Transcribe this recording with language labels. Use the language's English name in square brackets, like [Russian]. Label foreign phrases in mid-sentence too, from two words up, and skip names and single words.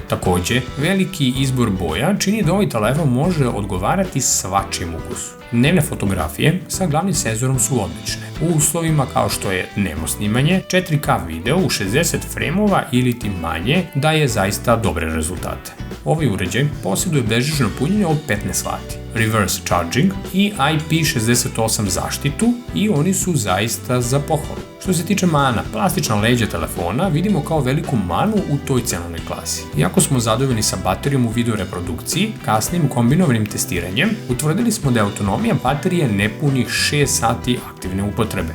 [Serbian] Takođe, veliki izbor boja čini da ovaj telefon može odgovarati svačijem ukusu. Dnevne fotografije sa glavnim senzorom su odlične. U uslovima kao što je dnevno snimanje, 4K video u 60 fremova ili ti manje daje zaista dobre rezultate. Ovaj uređaj posjeduje bežično punjenje od 15 W, [English] reverse charging [Serbian] i IP68 zaštitu i oni su zaista za pohvalu. Što se tiče mana, plastična leđa telefona vidimo kao veliku manu u toj cenovnoj klasi. Iako smo zadovoljni sa baterijom u video reprodukciji, kasnim kombinovanim testiranjem, utvrdili smo da je autonomija baterije nepunih 6 sati aktivne upotrebe.